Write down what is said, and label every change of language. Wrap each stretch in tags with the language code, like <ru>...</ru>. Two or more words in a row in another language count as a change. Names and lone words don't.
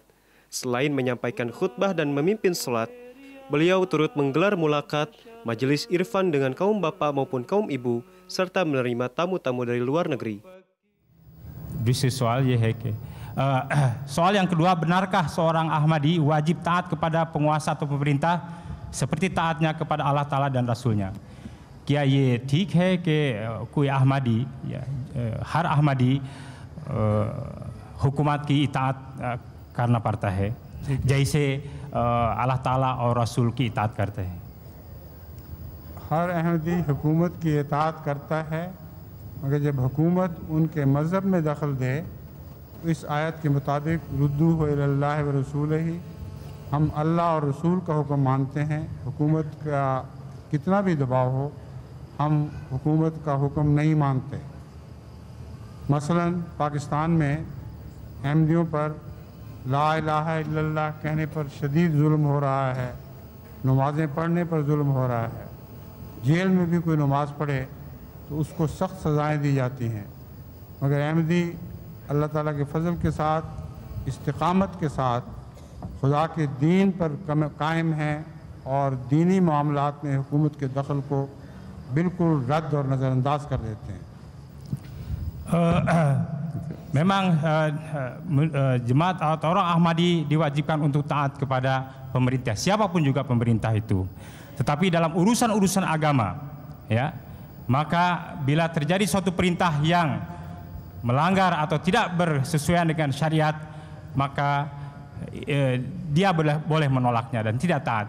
<id>Selain menyampaikan khutbah dan memimpin sholat, beliau turut menggelar mulakat, majelis irfan dengan kaum bapak maupun kaum ibu, serta menerima tamu-tamu dari luar negeri. Soal yang kedua, benarkah seorang Ahmadi wajib taat kepada penguasa atau pemerintah seperti taatnya kepada Allah Ta'ala dan Rasulnya?</id> <ur>کیا یہ ٹھیک ہے کہ کوئی احمدی ہر احمدی حکومت کی اطاعت کرنا پڑتا ہے جیسے اللہ تعالیٰ اور رسول کی اطاعت کرتے ہیں? ہر احمدی حکومت کی اطاعت کرتا ہے، مگر جب حکومت ان کے مذہب میں دخل دے تو اس آیت کے مطابق</ur> <ar>ردوا إلى الله ورسوله,</ar> <ur>ہم اللہ اور رسول کا حکم مانتے ہیں. حکومت کا کتنا بھی دباؤ ہو، ہم حکومت کا حکم نہیں مانتے. مثلاً پاکستان میں احمدیوں پر</ur> <ar>لا إله إلا الله</ar> <ur>کہنے پر شدید ظلم ہو رہا ہے، نمازیں پڑھنے پر ظلم ہو رہا ہے. جیل میں بھی کوئی نماز پڑھے تو اس کو سخت سزائیں دی جاتی ہیں، مگر احمدی اللہ تعالیٰ کے فضل کے ساتھ، استقامت کے ساتھ خدا کے دین پر قائم ہیں اور دینی معاملات میں حکومت کے دخل کو بالکل رد اور نظرانداز کر دیتے ہیں.</ur> <id>Memang jemaat atau orang Ahmadi diwajibkan untuk taat kepada pemerintah, siapapun juga pemerintah itu. Tetapi dalam urusan-urusan agama, ya, maka bila terjadi suatu perintah yang melanggar atau tidak bersesuaian dengan syariat, maka dia boleh menolaknya dan tidak taat.</id>